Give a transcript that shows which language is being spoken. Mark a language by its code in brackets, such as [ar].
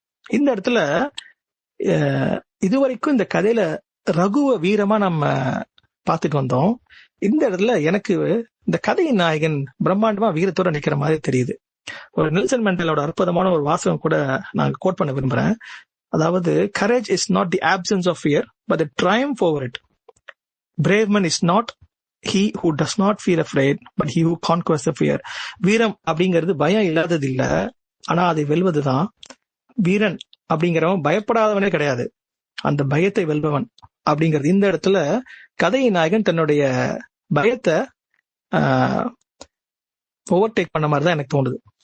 [ta] இந்த இடத்துல இதுவரைக்கும் இந்த கதையில ரகுவ வீரமா நம்ம பார்த்துட்டு வந்தோம். இந்த இடத்துல எனக்கு இந்த கதையின் நாயகன் பிரம்மாண்டமா வீரத்தோட நிக்கிற மாதிரி தெரியுது. ஒரு நெல்சன் மண்டேலாவோட அற்புதமான ஒரு வாசகம் கூட நான் கோட் பண்ண விரும்புறேன். [en] அதாவது, courage is not the absence of fear but the triumph over it. Brave man is not he who does not feel afraid but he who conquers the fear. [ta] வீரம் அப்படிங்கிறது பயம் இல்லாதது இல்ல, ஆனா அதை வெல்வதுதான். வீரன் அப்படிங்கிறவன் பயப்படாதவனே கிடையாது, அந்த பயத்தை வெல்பவன் அப்படிங்கிறது. இந்த இடத்துல கதையின் நாயகன் தன்னுடைய பயத்தை ஓவர்டேக் பண்ண மாதிரிதான் எனக்கு தோணுது.